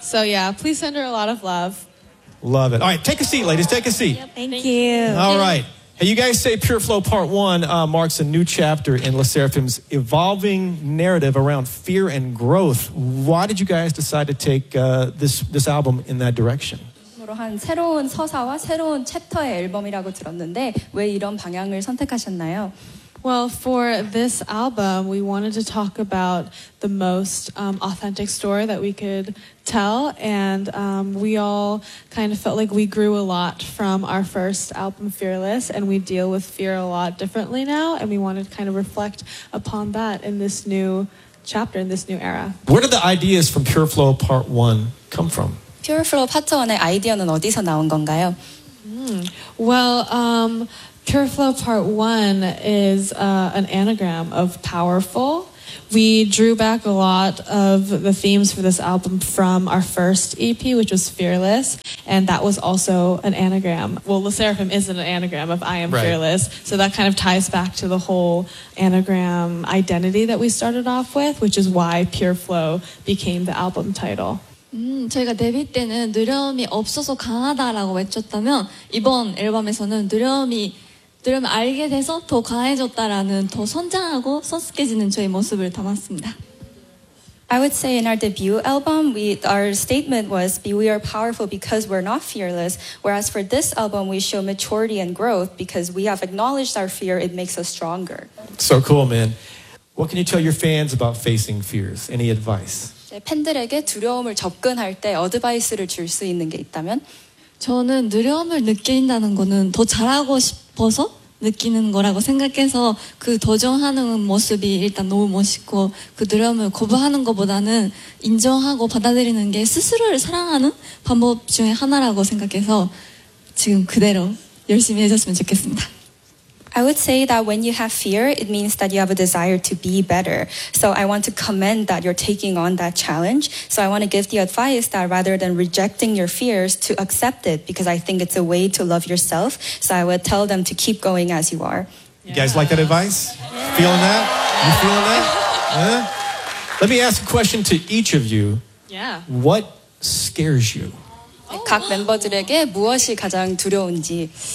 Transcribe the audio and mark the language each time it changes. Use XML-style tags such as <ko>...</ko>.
<en>So, yeah, please send her a lot of love. Love it. All right, take a seat, ladies. Take a seat. Thank you. All right. Hey, you guys say Pure Flow Part 1 marks a new chapter in Le Seraphim's evolving narrative around fear and growth. Why did you guys decide to take this album in that direction?</en> <ko>한 새로운 서사와 새로운 챕터의 앨범이라고 들었는데 왜 이런 방향을 선택하셨나요?</ko> <en>Well, for this album, we wanted to talk about the most authentic story that we could tell, and we all kind of felt like we grew a lot from our first album, Fearless, and we deal with fear a lot differently now, and we wanted to kind of reflect upon that in this new chapter, in this new era. Where did the ideas from Pure Flow Part 1 come from?</en> <ko>Pure Flow Part 1의 아이디어는 어디서 나온 건가요?</ko> <en>Pure Flow Part 1 is an anagram of powerful. We drew back a lot of the themes for this album from our first EP, which was Fearless, and that was also an anagram. Well, Le Seraphim isn't an anagram of I Am Fearless, so that kind of ties back to the whole anagram identity that we started off with, which is why Pure Flow became the album title.</en> <ko>저희가 데뷔 때는 두려움이 없어서 강하다라고 외쳤다면 이번 앨범에서는 두려움 알게 돼서 더 강해졌다라는 더 성장하고 성숙해지는 저의 모습을 담았습니다.</ko> <en>I would say in our debut album, our statement was we are powerful because we're not fearless. Whereas for this album, we show maturity and growth because we have acknowledged our fear. It makes us stronger. So cool, man. What can you tell your fans about facing fears? Any advice?</en> <ko>팬들에게 두려움을 접근할 때 어드바이스를 줄 수 있는 게 있다면 저는 두려움을 느낀다는 거는 더 잘하고 싶어서 느끼는 거라고 생각해서 그 도전하는 모습이 일단 너무 멋있고 그 두려움을 거부하는 것보다는 인정하고 받아들이는 게 스스로를 사랑하는 방법 중에 하나라고 생각해서 지금 그대로 열심히 해줬으면 좋겠습니다.</ko> <en>I would say that when you have fear, it means that you have a desire to be better. So I want to commend that you're taking on that challenge. So I want to give the advice that rather than rejecting your fears, to accept it, because I think it's a way to love yourself. So I would tell them to keep going as you are. Yeah. You guys like that advice? Yeah. Feeling that? You feeling that? Huh? Let me ask a question to each of you. Yeah. What scares you? Oh.</en> <ko>각 멤버들에게 무엇이 가장 두려운지.</ko>